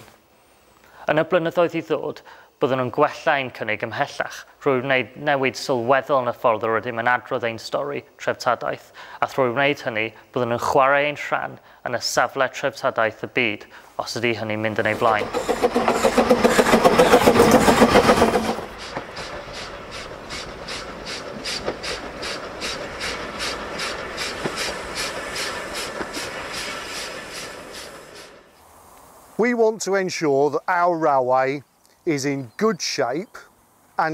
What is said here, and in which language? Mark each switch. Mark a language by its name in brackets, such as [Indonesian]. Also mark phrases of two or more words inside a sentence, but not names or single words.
[Welsh] Yn y blynyddoedd i ddod, byddwn nhw'n gwella ein cynnig ymhellach drwy wneud newid sylweddol yn y ffordd o rydym yn adrodd ein stori treftadaeth, a drwy wneud hynny byddwn nhw'n chwarae ein rhan yn y safle treftadaeth y byd os ydy hynny'n mynd yn ei blaen. [English] We want to ensure that our railway is in good shape and